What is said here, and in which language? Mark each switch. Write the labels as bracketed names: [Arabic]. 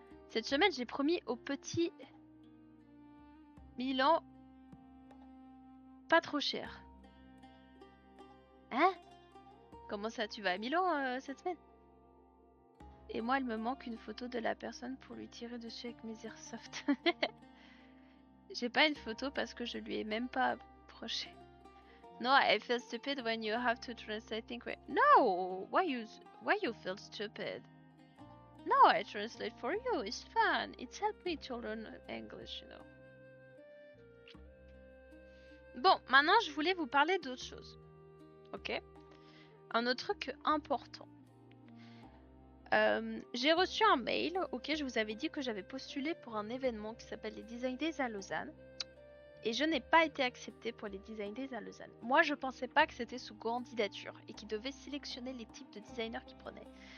[French] Cette semaine, j'ai promis au petit Milan pas trop cher. Hein? Comment ça, tu vas à Milan cette semaine? Et moi, il me manque une photo de la personne pour lui tirer dessus avec mes airsoft. J'ai pas une photo parce que je lui ai même pas approché. [English] No, I feel stupid when you have to translate things. No, why you feel stupid? No, I translate for you. It's fun. It's helped me to learn English, you know. [French] Bon, maintenant, je voulais vous parler d'autre chose. Ok? Un autre truc important. J'ai reçu un mail, ok, je vous avais dit que j'avais postulé pour un événement qui s'appelle les Design Days à Lausanne. Et je n'ai pas été acceptée pour les Design Days à Lausanne. Moi, je pensais pas que c'était sous candidature et qu'ils devaient sélectionner les types de designers qu'ils prenaient.